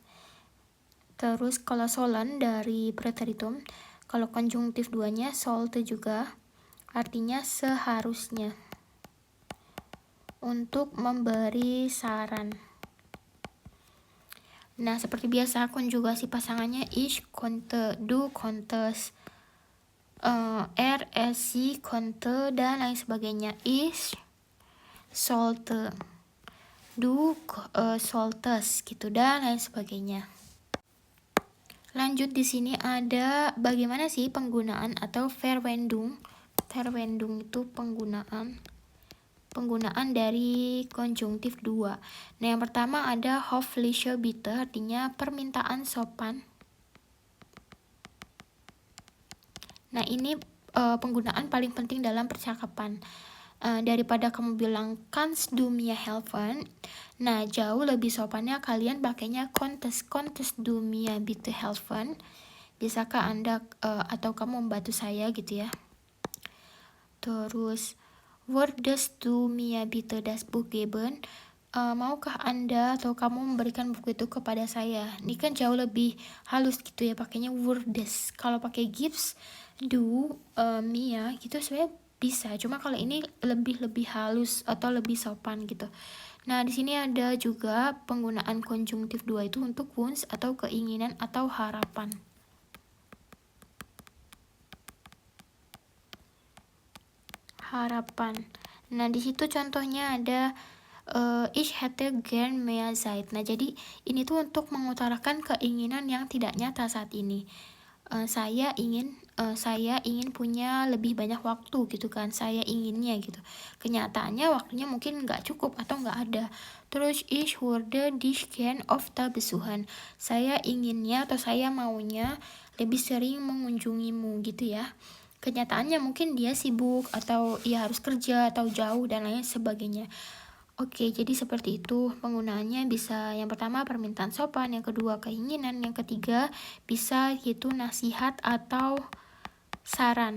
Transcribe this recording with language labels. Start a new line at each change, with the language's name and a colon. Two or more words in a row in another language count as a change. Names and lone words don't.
Indonesian: Terus kalau sollen dari preteritum, kalau konjungtif duanya sollte juga, artinya seharusnya. Untuk memberi saran. Nah, seperti biasa konjugasi pasangannya
German: ich konnte, du konntest, er, sie konnte,
Indonesian: dan lain sebagainya.
German: Ich sollte, du solltest
Indonesian: gitu, dan lain sebagainya. Lanjut, di sini ada bagaimana sih penggunaan atau Verwendung. Verwendung itu penggunaan dari konjungtif 2. Nah, yang pertama ada
German: höfliche Bitte,
Indonesian: artinya permintaan sopan. Nah, ini penggunaan paling penting dalam percakapan. Daripada kamu bilang
German: kannst du mir helfen,
Indonesian: nah jauh lebih sopannya kalian pakainya
German: konntest du mir bitte helfen.
Indonesian: Bisakah Anda atau kamu membantu saya gitu ya.
German: Terus würdest du mir bitte das Buch geben?
Indonesian: Maukah Anda atau kamu memberikan buku itu kepada saya? Ini kan jauh lebih halus gitu ya, pakainya würdest. Kalau pakai
German: gibst, du, mir
Indonesian: gitu sebenarnya bisa. Cuma kalau ini lebih halus atau lebih sopan gitu. Nah, di sini ada juga penggunaan konjungtif 2 itu untuk wunsch atau keinginan atau harapan. Nah, di situ contohnya ada
German: ich hätte gern mehr Zeit.
Indonesian: Nah, jadi ini tuh untuk mengutarakan keinginan yang tidak nyata saat ini. Saya ingin punya lebih banyak waktu gitu kan. Saya inginnya gitu. Kenyataannya waktunya mungkin nggak cukup atau nggak ada.
German: Terus ich würde dich gern öfter besuchen.
Indonesian: Saya inginnya atau saya maunya lebih sering mengunjungimu gitu ya. Kenyataannya mungkin dia sibuk atau ia harus kerja atau jauh dan lain sebagainya. Oke, jadi seperti itu penggunaannya. Bisa yang pertama permintaan sopan, yang kedua keinginan, yang ketiga bisa itu nasihat atau saran.